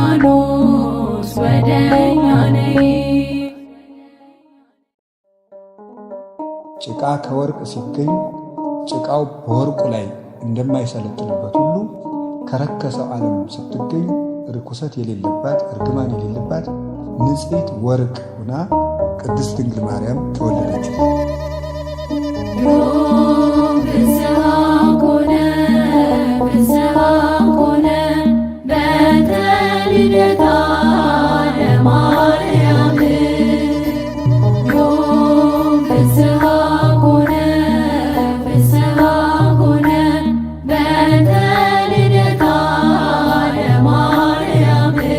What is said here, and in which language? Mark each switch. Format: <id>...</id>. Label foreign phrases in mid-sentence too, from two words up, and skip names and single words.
<am>ከሊባኖስ ወደ እኛ ነይ። ጭቃ ከወርቅ ሲገኝ ጭቃው በወርቁ ላይ እንደማይሰለጥንበት ሁሉ ከረከሰው ዓለም ስትገኝ ርኩሰት የሌለባት እርግማን የሌለባት ንጽሕት ወርቅ ሆና ቅድስት ድንግል ማርያም ተወለደች።</am> <gez>ዮም ፍስሐ ኮነ፣ ፍስሐ ኮነ፣ በእንተ ልደታ ለማርያም። ዮም ፍስሐ ኮነ፣ ፍስሐ ኮነ፣ በእንተ ልደታ ለማርያም።</gez>